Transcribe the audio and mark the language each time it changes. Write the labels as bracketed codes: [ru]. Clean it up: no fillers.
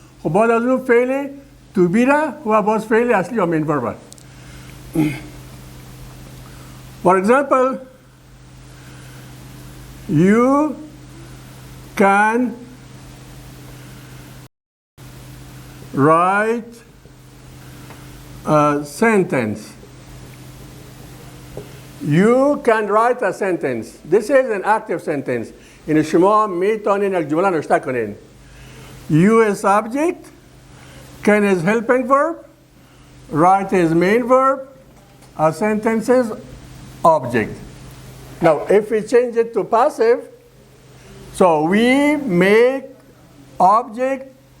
[fa] خب بعد از اون فعل تو بی را و باز فعل اصلی یا مین ورب. [en] For example, you can write a sentence. You can write a sentence. This is an active sentence. [fa] این شما میتونین یک جمله نوشته کنین. [en] You is subject, can is helping verb, write is main verb, a sentence is object. Now, if we change it to passive, so we make object